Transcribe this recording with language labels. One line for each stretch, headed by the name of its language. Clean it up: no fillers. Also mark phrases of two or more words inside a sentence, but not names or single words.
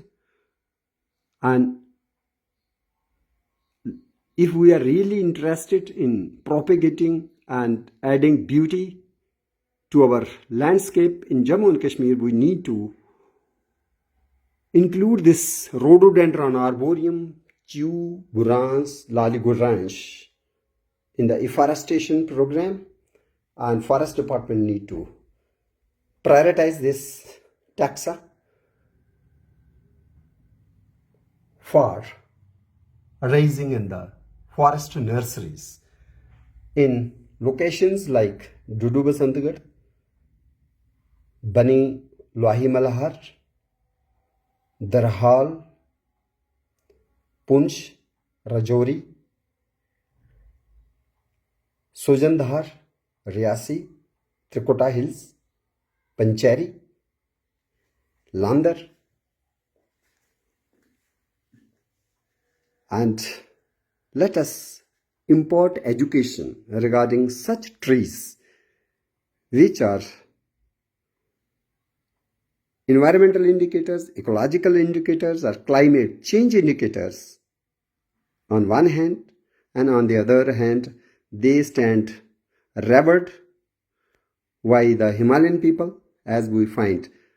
English: And if we are really interested in propagating and adding beauty to our landscape in Jammu and Kashmir, we need to include this rhododendron arboreum, chew, burans, lali guransh in the afforestation program, and forest department need to prioritize this taxa for raising in the forest nurseries in locations like Dudubasantagad, Bani Lohi Malahar, Darhal, Punch, Rajouri, Sojandhar, Riasi, Trikota Hills, Pancheri, Landar, and let us impart education regarding such trees which are environmental indicators, ecological indicators, or climate change indicators on one hand, and on the other hand, they stand revered by the Himalayan people, as we find